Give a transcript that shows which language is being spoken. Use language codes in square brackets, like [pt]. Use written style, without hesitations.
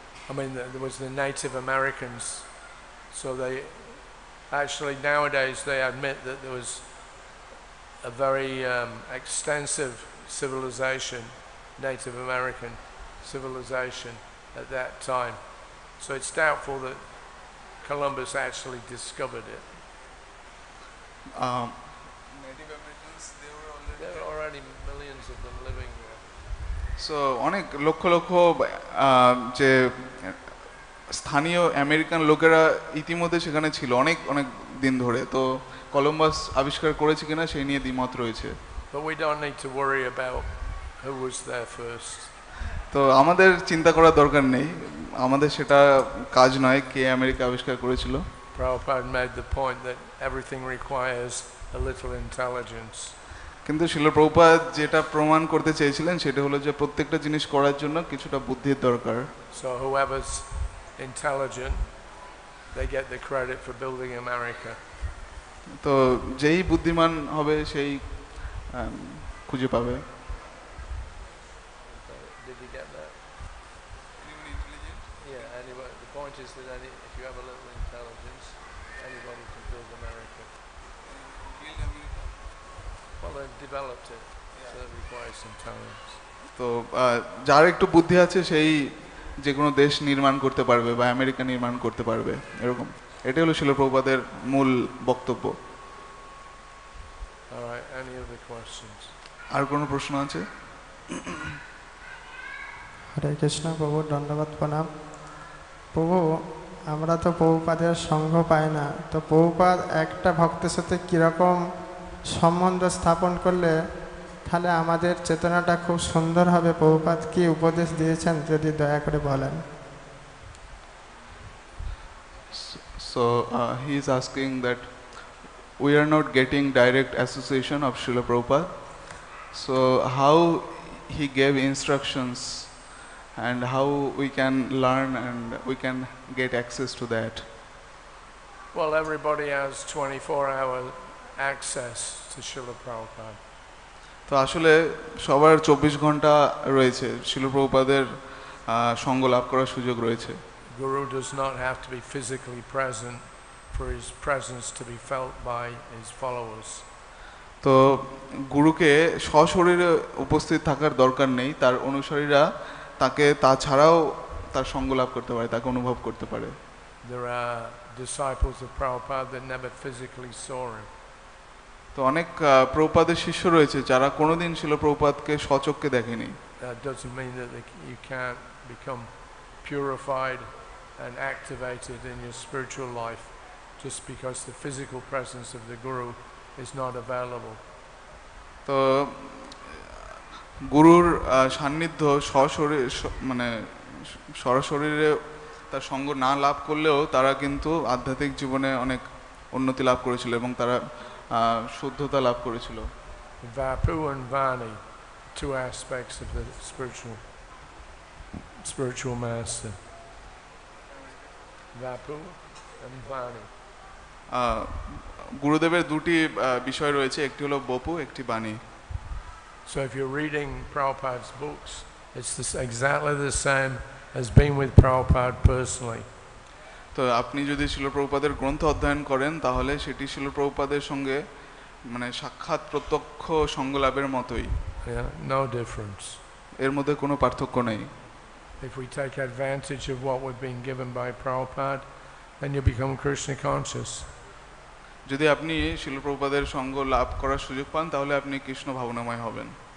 [en] I mean, there was the Native Americans, so they actually nowadays they admit that there was a very extensive civilization, Native American civilization at that time. So it's doubtful that Columbus actually discovered it. Native Americans, There were already millions of them living there. [bn] So অনেক লক্ষ লক্ষ যে স্থানীয় American লোকেরা ইতিমধ্যে সেখানে ছিল অনেক অনেক দিন ধরে। তো কলম্বাস আবিষ্কার করেছে কিনা সেই নিয়ে দ্বিমত রয়েছে। [en] But we don't need to worry about who was there first. [bn] তো আমাদের চিন্তা করার দরকার নেই, আমাদের সেটা কাজ নয় কে আমেরিকা আবিষ্কার করেছিল। [en] Prabhupada made the point that everything requires a little intelligence. [bn] কিন্তু শিল প্রভুপাদ যেটা প্রমাণ করতে চেয়েছিলেন সেটা হলো যে প্রত্যেকটা জিনিস করার জন্য কিছুটা বুদ্ধির দরকার। [en] So whoever's intelligent, they get the credit for building America. [bn] তো যেই বুদ্ধিমান হবে সেই খুঁজে পাবে। [en] Did you get that? Yeah, anyway, the point is that if you have a little intelligence, anybody can build America. Well, they've developed it, so it requires some time. [bn] তো যার একটু বুদ্ধি আছে সেই যে কোনো দেশ নির্মাণ করতে পারবে বা আমেরিকা নির্মাণ করতে পারবে, এরকম। এটাই হলো শিল প্রভুপাদের মূল বক্তব্য। [en] All right, any other questions? [bn] আর কোনো প্রশ্ন আছে? হরে কৃষ্ণ প্রভু, ধন্যবাদ, প্রণাম। প্রভু, আমরা তো প্রভুপাদের সঙ্গ পাই না, তো প্রভুপাদ একটা ভক্তের সাথে কীরকম সম্বন্ধ স্থাপন করলে তাহলে আমাদের চেতনাটা খুব সুন্দর হবে? প্রভুপাদ কি উপদেশ দিয়েছেন যদি দয়া করে বলেন। [en] So he is asking that we are not getting direct association of Srila Prabhupada. So how he gave instructions and how we can learn and we can get access to that? Well, everybody has 24-hour access to Srila Prabhupada. [bn] তো আসলে সবার 24 ঘন্টা রয়েছে, শিল প্রভুপাদের সঙ্গ লাভ করার সুযোগ রয়েছে। [en] Guru does not have to be physically present for his presence to be felt by his followers. [bn] তো গুরুকে সশরীরে উপস্থিত থাকার দরকার নেই, তার অনুসারীরা তাকে তাছাড়াও তার সঙ্গ লাভ করতে পারে, তাকে অনুভব করতে পারে। [en] There are disciples of Prabhupada that never physically saw him. [bn] তো অনেক প্রভুপাদের শিষ্য রয়েছে যারা কোনোদিন শিল প্রভুপাদকে স্বচক্ষে দেখেনি। [en] That doesn't mean that you can't become purified and activated in your spiritual life just because the physical presence of the Guru is not available. [bn] তো গুরুর সান্নিধ্য সশরীর মানে সরাসরিরে তার সঙ্গ না লাভ করলেও তারা কিন্তু আধ্যাত্মিক জীবনে অনেক উন্নতি লাভ করেছিল এবং তারা শুদ্ধতা লাভ করেছিল। [en] Vapu and Vani, two aspects of the spiritual master. Vapu and Vani. [bn] গুরুদেবের দুটি বিষয় রয়েছে, একটি হলো বপু, একটি বাণী। [en] So if you're reading Prabhupada's books, it's exactly the same as being with Prabhupada personally. [bn] তো আপনি যদি শিল প্রভুপাদের গ্রন্থ অধ্যয়ন করেন তাহলে সেটি শিল প্রভুপাদের সঙ্গে মানে সাক্ষাৎ প্রত্যক্ষ সঙ্গ লাভের মতোই। [en] No difference. [bn] এর মধ্যে কোনো পার্থক্য নেই। [en] If we take advantage of what we've been given by Prabhupada, then you become Krishna conscious. [bn] যদি আপনি শিল প্রভুপাদের সঙ্গ লাভ করার সুযোগ পান তাহলে আপনি কৃষ্ণ ভাবনাময় হবেন।